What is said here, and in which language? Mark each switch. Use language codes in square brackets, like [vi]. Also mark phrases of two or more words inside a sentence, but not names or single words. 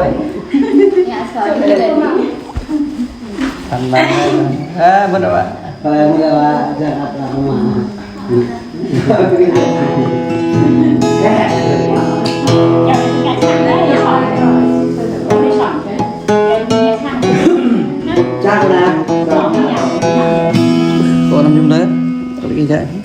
[id] Tenang bener Pak. Kalau yang muda Pak, jangan lama. [vi] Chắc là Cô nằm chung đấy. Tôi đi chạy.